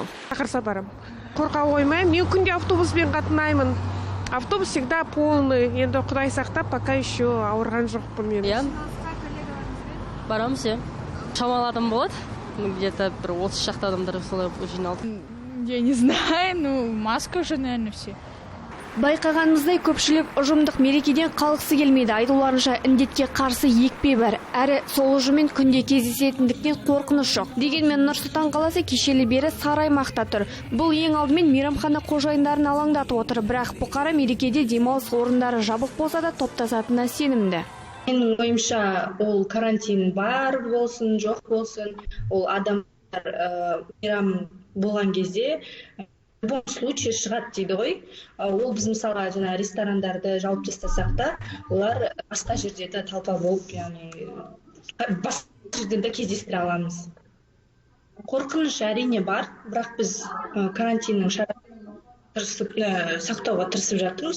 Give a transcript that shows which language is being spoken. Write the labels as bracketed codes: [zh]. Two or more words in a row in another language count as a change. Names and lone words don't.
[kk] Шақырса барам. Қорқа қоймаймын, мен күнде автобуспен қатынаймын. [ru] Автобус всегда полный. [kk] Енді Құдай сақтап, [ru] пока еще [kk] ауырған жоқпын мен. Барамыз, шамалы адам болады. Где-то бір 30 шақты адамдар солай жиналды. [ru] Я не знаю, маска уже, наверное, все. [kk] Байқағанымыздай көпшілік ұжымдық мерекеден қалғысы келмейді. Айтуларынша індетке қарсы екпе бар. Әрі сол ұжыммен күнде кездесетіндіктен қорқыныш жоқ. Дегенмен Нұр-Сұлтан қаласы кешелі бері сары аймақта тұр. Бұл ең алдымен мейрамхана қожайындарын алаңдатып отыр. Бірақ бұқара мерекеде демалыс орындары жабық болса да топтасатынына сенімді. Менің ойымша, ол карантин бар болсын, жоқ болсын, ол адамдар мейрам болған кезде [ru] в любом случае [kk] шығады дейді ғой. Ол біз мысалға жаңа ресторандарды жауып тастасақ та, олар басқа жерде де талпа болып, яғни басқа жерде де кездестіре аламыз. Қорқыныш әрине бар, бірақ біз карантиннің шараларын сақтауға тырысып жатырмыз.